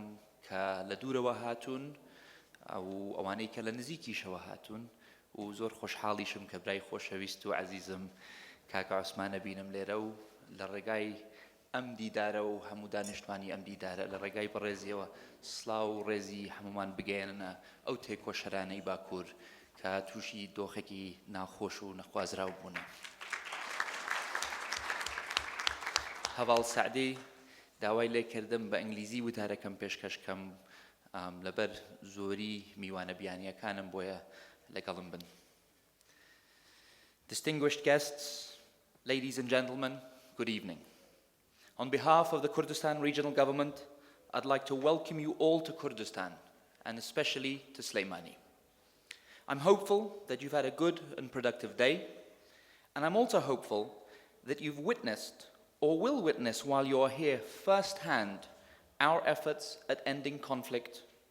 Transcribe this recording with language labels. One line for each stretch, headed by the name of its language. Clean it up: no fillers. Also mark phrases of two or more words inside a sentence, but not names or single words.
Central Kurdish: کە لە دوورەوە هاتوون ئەو ئەوانەی کە لە نزیکیشەوە هاتوون و زۆر خۆشحاڵیشم کە برای خۆشەویست و عەزیزم کاکە عوسمانە بینم لێرە و لە ڕێگای ئەم دیدارە و هەموو دانیشتوانی ئەم دیدارە لە ڕێگای بەڕێزیەوە سڵاو و ڕێزی هەمومان بگەێنە ئەو تێکۆشەرانەی باکوور کە تووشی دۆخێکی ناخۆش و نەخوازراو بوونە. هەواڵ سعدی داوای لێکردم بە ئینگلیزی وتارەکەم پێشکەشکەم لەبەر زۆری میوانە بیانیەکانم بۆیە لەگەڵم بن.
English: Distinguished guests, ladies and gentlemen, good evening. On behalf of the Kurdistan Regional Government, I'd like to welcome you all to Kurdistan, and especially to Sulaymaniyah. I'm hopeful that you've had a good and productive day, and I'm also hopeful that you've witnessed or will witness while you are here firsthand our efforts at ending conflict,